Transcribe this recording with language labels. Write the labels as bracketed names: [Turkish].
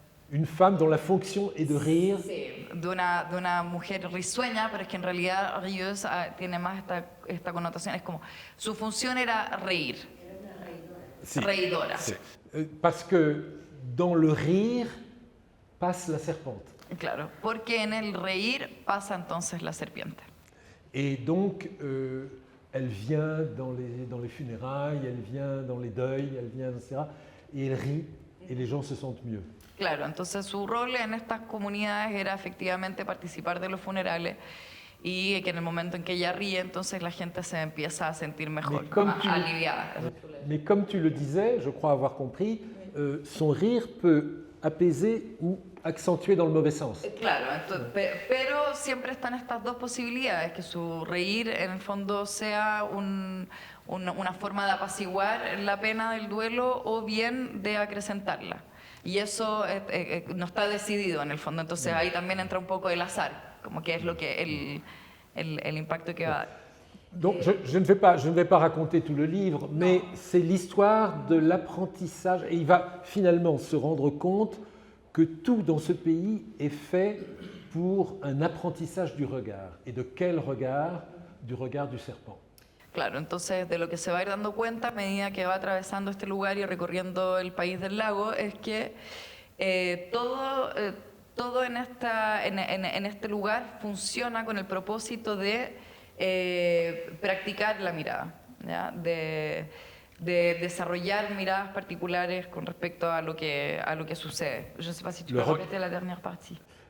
[French] Une femme dont la fonction est de rire. [Spanish] Sí, de una mujer risueña, pero es que en realidad rieuse tiene más esta connotación, es como, su función era reír, Sí. reidora. Sí. [French] Parce que dans le rire passe la serpente. [Spanish] Claro, porque en el reír pasa entonces la serpiente. [French] Et donc, elle vient dans les funérailles, elle vient dans les deuils, elle vient, etc. Et elle rit, et les gens se sentent mieux. [Spanish] Claro, entonces su rol en estas comunidades era efectivamente participar de los funerales, y que en el momento en que ella ríe, entonces la gente se empieza a sentir mejor, más aliviada. Mais comme tu le disais, je crois avoir compris, son rire peut apaiser ou accentuer dans le mauvais sens. Claro, entonces, pero siempre están estas dos posibilidades, que su reír en el fondo sea una forma de apaciguar la pena del duelo o bien de acrecentarla. Y eso no está decidido en el fondo, entonces ahí también entra un poco el azar, como que es lo que el impacto que va a dar. [French] Donc, je ne vais pas raconter tout le livre, mais c'est l'histoire de l'apprentissage. Et il va finalement se rendre compte que tout dans ce pays est fait pour un apprentissage du regard. Et de quel regard? Du regard du serpent. [Spanish] Claro, entonces de lo que se va a ir dando cuenta a medida que va atravesando este lugar y recorriendo el país del lago es que todo en este lugar funciona con el propósito de practicar la mirada, ¿ya? De desarrollar miradas particulares con respecto a lo que sucede. [French] Je ne sais pas si tu peux répéter la dernière partie.